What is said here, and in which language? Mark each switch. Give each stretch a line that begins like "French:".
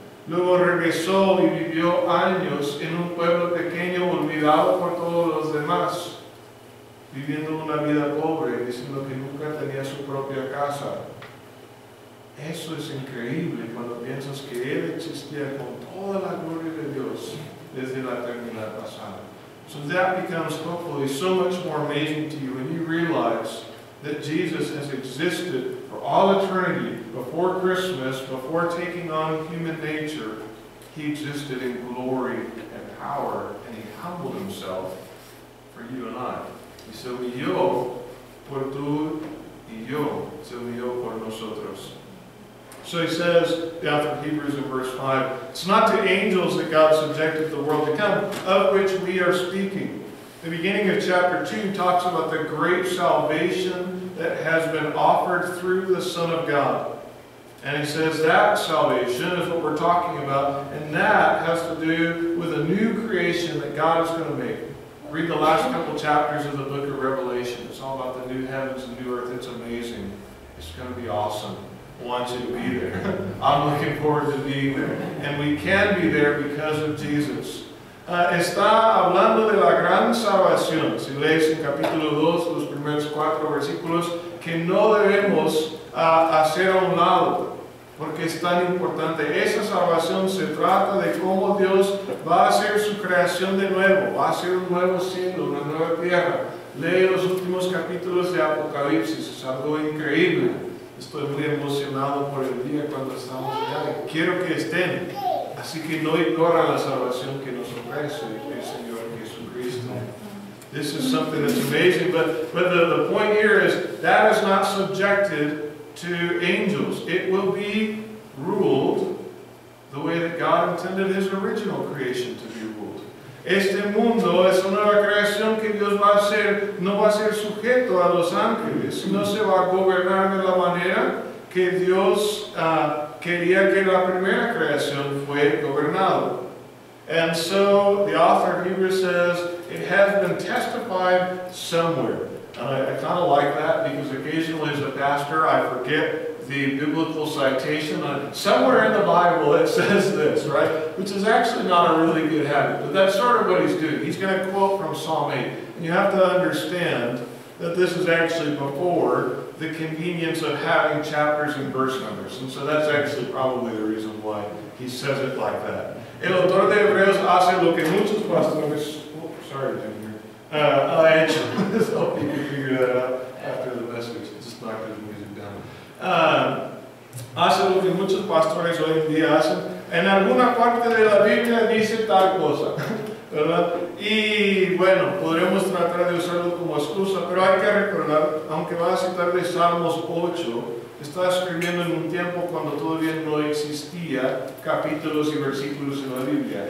Spanish: Luego regresó y vivió años en un pueblo pequeño, olvidado por todos los demás, viviendo una vida pobre, diciendo que nunca tenía su propia casa. Eso es increíble cuando piensas que Él existía con toda la gloria de Dios desde la eternidad pasada.
English: So that becomes hopefully so much more amazing to you when you realize that Jesus has existed for all eternity, before Christmas, before taking on human nature. He existed in glory and power, and He humbled Himself for you and I.
Spanish: Y se humilló por tú y yo, se humilló por nosotros.
English: So he says, down from Hebrews in verse 5, it's not to angels that God subjected the world to come, of which we are speaking. The beginning of chapter 2 talks about the great salvation that has been offered through the Son of God. And he says that salvation is what we're talking about, and that has to do with a new creation that God is going to make. Read the last couple chapters of the book of Revelation. It's all about the new heavens and new earth. It's amazing. It's going to be awesome. I want you to be there. I'm looking forward to being there. And we can be there because of Jesus.
Spanish: Está hablando de la gran salvación. Si lees en capítulo 2, los primeros 4 versículos, que no debemos hacer a un lado, porque es tan importante. Esa salvación se trata de cómo Dios va a hacer su creación de nuevo, va a hacer un nuevo cielo, una nueva tierra. Lee los últimos capítulos de Apocalipsis, es algo increíble. Estoy muy emocionado por el día cuando estamos allá. Quiero que estén. Así que no ignora la salvación que nos ofrece el Señor Jesucristo.
English: This is something that's amazing, but the point here is that is not subjected to angels. It will be ruled the way that God intended His original creation to be ruled.
Spanish: Este mundo es una nueva creación que Dios va a hacer, no va a ser sujeto a los ángeles, sino se va a gobernar de la manera que Dios quería que la primera creación fue gobernado.
English: And so the author of Hebrews says, it has been testified somewhere. And I kind of like that because occasionally as a pastor I forget the biblical citation. Somewhere in the Bible it says this, right? Which is actually not a really good habit, but that's sort of what he's doing. He's going to quote from Psalm 8. And you have to understand that this is actually before the convenience of having chapters and verse numbers. And so that's actually probably the reason why he says it like that.
Spanish: El autor de Hebreos hace lo que muchos pastores, ha hecho.
English: So you can figure that out after the message. Just knock his music down.
Spanish: Hace lo que muchos pastores hoy en día hacen. En alguna parte de la Biblia dice tal cosa, ¿verdad? Y bueno, podremos tratar de usarlo como excusa, pero hay que recordar, aunque va a citar de Salmos 8, está escribiendo en un tiempo cuando todavía no existía capítulos y versículos en la Biblia.